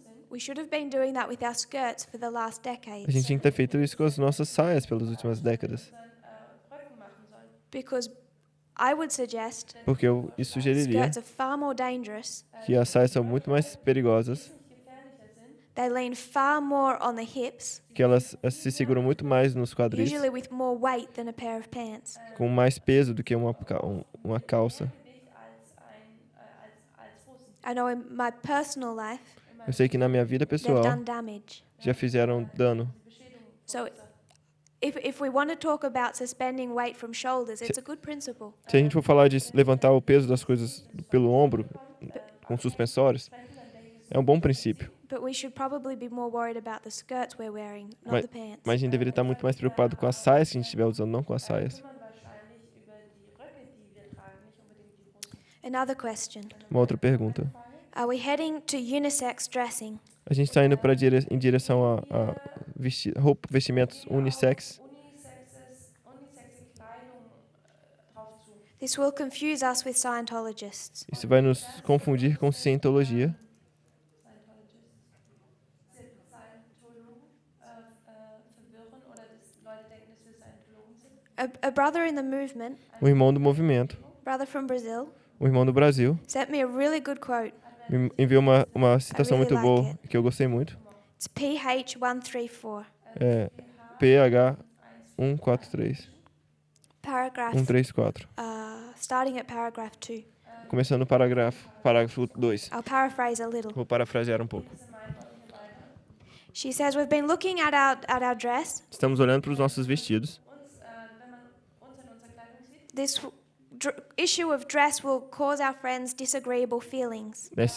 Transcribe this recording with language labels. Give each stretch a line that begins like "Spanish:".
English: we should have been doing that with our skirts for the last
Portuguese: a gente
English: decades.
Portuguese: tinha que ter feito isso com as nossas saias pelas últimas décadas.
English: Because I would suggest
Portuguese: Porque eu sugeriria
English: skirts are far more dangerous
Portuguese: que as saias são muito mais perigosas
English: They lean far more on the hips,
Portuguese: que elas se seguram muito mais nos quadris,
English: usually with more weight than a pair of pants.
Portuguese: com mais peso do que uma calça.
German: Gewicht als Hosen.
English: I know in my personal life,
Portuguese: Eu sei que na minha vida
English: they've
Portuguese: pessoal
English: done damage.
Portuguese: já fizeram dano.
English: So if we want to talk about suspending weight from shoulders, it's a good principle.
Portuguese: Se a gente for falar de levantar o peso das coisas pelo ombro, com suspensórios, é um bom princípio.
English: But we should probably be more worried about the skirts we're wearing, not
Portuguese: Mas,
English: the pants.
Portuguese: mas a gente deveria estar muito mais preocupado com as saias que a gente estiver usando, não com as saias.
German: Man wahrscheinlich über die Röcke, die wir tragen, nicht unbedingt die Hosen.
English: Another question.
Portuguese: Uma outra pergunta.
English: Are we heading to unisex dressing?
Portuguese: A gente está indo em direção a vestimentos unissex.
German: Unisexe Kleidung drauf zu.
English: This will confuse us with Scientologists.
Portuguese: Isso vai nos confundir com cientologia.
German: Scientologen verwirren oder dass Leute denken, dass wir Scientologen sind.
English: A brother in the movement,
Portuguese: O irmão do movimento,
English: brother from Brazil,
Portuguese: o irmão do Brasil,
English: sent me a really good quote.
Portuguese: me enviou uma citação muito boa, que eu gostei muito.
English: It's PH 134,
Portuguese: É PH 143,
English: paragraph, 134. starting at paragraph 2.
Portuguese: Começando no parágrafo 2.
English: I'll paraphrase a little.
Portuguese: Vou parafrasear um pouco.
English: She says, we've been looking at our dress.
Portuguese: Estamos olhando para os nossos vestidos.
German: Wenn man uns in unserer Kleidung sieht,
English: This issue of dress will cause our friends disagreeable feelings.